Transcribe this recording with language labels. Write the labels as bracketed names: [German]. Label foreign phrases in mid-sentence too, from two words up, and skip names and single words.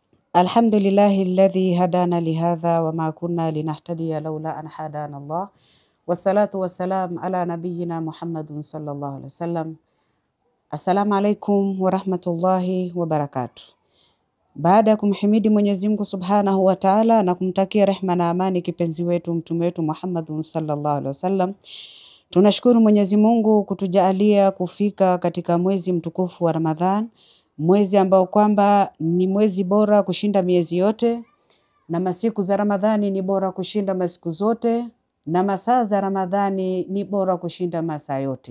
[Arabic] الحمد لله الذي هدانا لهذا وما كنا لنهتدي لولا أن هدانا الله والصلاة والسلام على نبينا محمد صلى الله عليه وسلم. السلام عليكم ورحمة الله وبركاته. [Swahili] Baada ya kumhimidi Mwenyezi Mungu [Arabic] سبحانه وتعالى [Swahili] na kumtakia rehma na amani kipenzi wetu mtume wetu Muhammad [Arabic] صلى الله عليه وسلم, [Swahili] tunashukuru Mwenyezi Mungu kutujalia kufika katika mwezi mtukufu wa Ramadhan, mwezi ambao kwamba ni mwezi bora kushinda miezi yote, na masiku za Ramadhani ni bora kushinda masiku zote, na masaa za Ramadhani ni bora kushinda masaa yote.